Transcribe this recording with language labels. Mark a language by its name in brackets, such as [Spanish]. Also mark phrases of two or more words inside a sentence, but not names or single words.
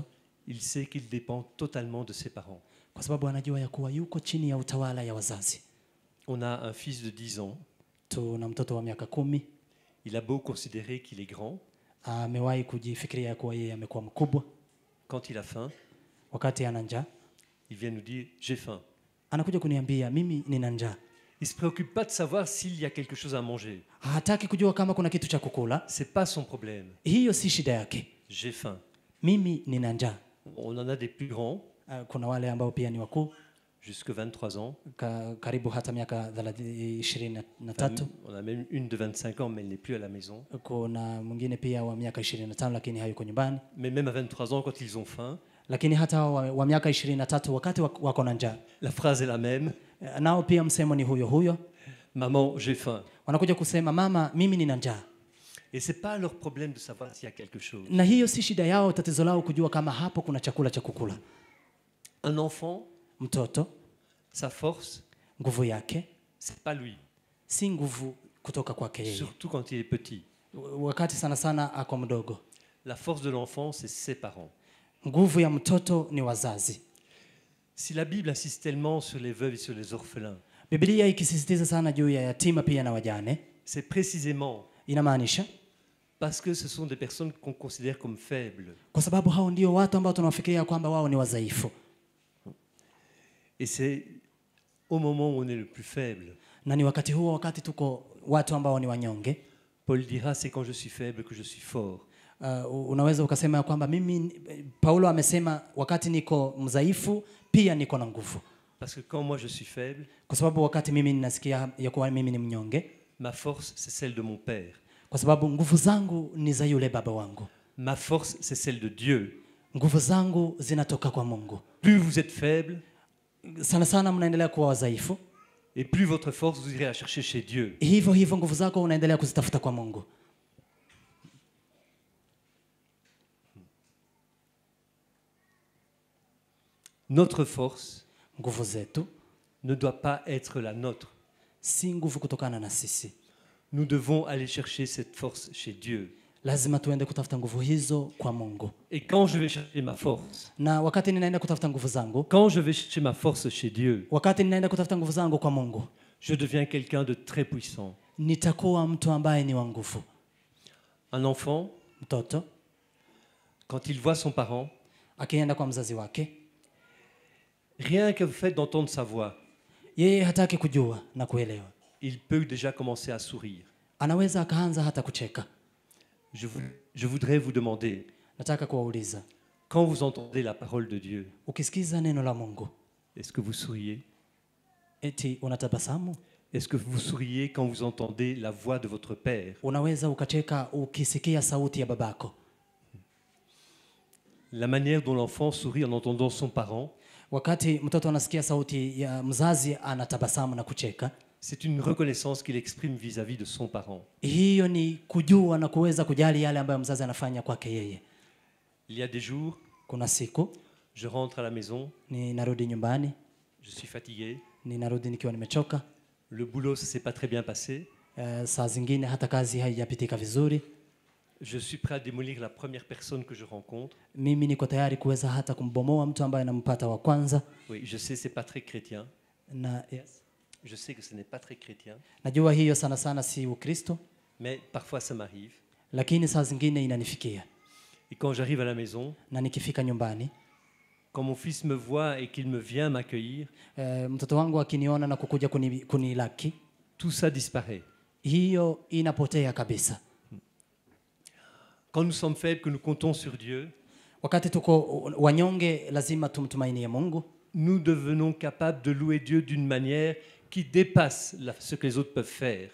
[French] il sait qu'il dépend totalement de ses parents. [Swahili] kwa sababu anajua ya kuwa yuko chini ya utawala ya wazazi. [French] On a un fils de 10 ans. [Swahili] Tuna mtoto wa miaka 10, [French] Il a beau considérer qu'il est grand. [Swahili] amewahi kujifikiria ya kuwa yeye amekuwa mkubwa. [French] Quand il a faim, [Swahili] Wakati ana njaa, [French] il vient nous dire « j'ai faim ». [Swahili] anakuja kuniambia mimi nina njaa. [French] Il ne se préoccupe pas de savoir s'il y a quelque chose à manger. [Swahili] Hataki kujua kama kuna kitu cha kukula. [French] C'est pas son problème. [Swahili] Hiyo si shida yake. [French] J'ai faim. [Swahili] Mimi nina njaa. [French] On en a des plus grands. [Swahili] Kuna wale ambao pia ni wakuu [French] jusque 23 ans. [Swahili] karibu hata miaka 23. [French] On a même une de 25 ans, mais elle n'est plus à la maison. [Swahili] Kuna mwingine pia wa miaka 25 lakini hayuko nyumbani. [French] Mais même à 23 ans, quand ils ont faim, [Swahili] Lakini hata wa miaka 23 wakati wako na njaa, [French] la phrase est la même. [Swahili] nao pia msemo ni huyo huyo. [French] Maman, j'ai faim. [Swahili] Wanakuja kusema mama, mimi nina njaa. [French] Et c'est pas leur problème de savoir s'il y a quelque chose. [Swahili] Na hiyo si shida yao, tatizo lao kujua kama hapo kuna chakula cha kukula. [French] Un enfant, [Swahili] Mtoto, [French] sa force, [Swahili] nguvu yake [French] c'est pas lui. [Swahili] si nguvu kutoka kwake yeye, [French] Surtout quand il est petit. [Swahili] wakati sana sana ako mdogo. [French] La force de l'enfant, c'est ses parents. [Swahili] Nguvu ya mtoto ni wazazi. [French] Si la Bible insiste tellement sur les veuves et sur les orphelins, [Swahili] Biblia ikisisitiza sana juu ya yatima pia na wajane, [French] c'est précisément [Swahili] inamaanisha [French] parce que ce sont des personnes qu'on considère comme faibles. [Swahili] kwa sababu hao ndio watu ambao tunawafikiria kwamba wao ni wadhaifu. [French] Et c'est au moment où on est le plus faible. [Swahili] Na ni wakati huo, wakati tuko watu ambao ni wanyonge. [French] Paul dira, c'est quand je suis faible que je suis fort. [Swahili] Unaweza ukasema kwamba Paulo amesema wakati niko mdhaifu pia niko na nguvu. [French] Parce que quand moi je suis faible, [Swahili] Kwa sababu wakati mimi ninasikia ya kuwa mimi ni mnyonge, [French] ma force c'est celle de mon père. [Swahili] kwa sababu nguvu zangu ni za yule baba wangu. [French] Ma force c'est celle de Dieu. [Swahili] Nguvu zangu zinatoka kwa Mungu. [French] Plus vous êtes faible, [Swahili] Sana sana mnaendelea kuwa wadhaifu, [French] et plus votre force vous irez la chercher chez Dieu. [Swahili] hivyo hivyo nguvu zako unaendelea kuzitafuta kwa Mungu. [French] Notre force [Swahili] Nguvu zetu [French] ne doit pas être la nôtre. [Swahili] si nguvu kutokana na sisi. [French] Nous devons aller chercher cette force chez Dieu. [Swahili] Lazima tuende kutafuta nguvu hizo kwa Mungu. [French] Et quand je vais chercher ma force, [Swahili] Na wakati ninaenda kutafuta nguvu zangu, [French] quand je vais chercher ma force chez Dieu, [Swahili] wakati ninaenda kutafuta nguvu zangu kwa Mungu, [French] je deviens quelqu'un de très puissant. [Swahili] nitakuwa mtu ambaye ni wa nguvu. [French] Un enfant, [Swahili] Mtoto [French] quand il voit son parent, [Swahili] akienda kwa mzazi wake, [French] rien que le fait d'entendre sa voix, [Swahili] yeye hataki kujua na kuelewa, [French] il peut déjà commencer à sourire. [Swahili] anaweza akaanza hata kucheka. [French] Je voudrais vous demander, [Swahili] Nataka kuwauliza, [French] quand vous entendez la parole de Dieu, [Swahili] ukisikiza neno la Mungu, [French] est-ce que vous souriez? [Swahili] eti unatabasamu? [French] Est-ce que vous souriez quand vous entendez la voix de votre Père? [Swahili] Unaweza ukacheka ukisikia sauti ya babako? [French] La manière dont l'enfant sourit en entendant son parent, [Swahili] Wakati mtoto anasikia sauti ya mzazi anatabasamu na kucheka, [French] c'est une reconnaissance qu'il exprime vis-à-vis de son parent. [Swahili] hiyo ni kujua na kuweza kujali yale ambayo mzazi anafanya kwake yeye. [French] Il y a des jours, [Swahili] Kuna siku [French] je rentre à la maison, [Swahili] ninarudi nyumbani, [French] je suis fatigué, [Swahili] ninarudi nikiwa nimechoka. [French] le boulot ça s'est pas très bien passé, [Swahili] Saa zingine hata kazi haijapitika vizuri. [French] je suis prêt à démolir la première personne que je rencontre. [Swahili] Mimi niko tayari kuweza hata kumbomoa mtu ambaye nampata wa kwanza. [French] Oui, je sais, c'est pas très chrétien. [Swahili] Na yes, [French] Je sais que ce n'est pas très chrétien, [Swahili] najua hiyo sana sana si Ukristo, [French] mais parfois ça m'arrive. [Swahili] lakini saa zingine inanifikia. [French] Et quand j'arrive à la maison, [Swahili] Na nikifika nyumbani, [French] quand mon fils me voit et qu'il me vient m'accueillir, [Swahili] mtoto wangu akiniona na kukuja kunilaki, [French] tout ça disparaît. [Swahili] hiyo inapotea kabisa. [French] Quand nous sommes faibles, que nous comptons sur Dieu, [Swahili] Wakati tuko wanyonge, lazima tumtumainie Mungu. [French] nous devenons capables de louer Dieu d'une manière qui dépasse ce que les autres peuvent faire.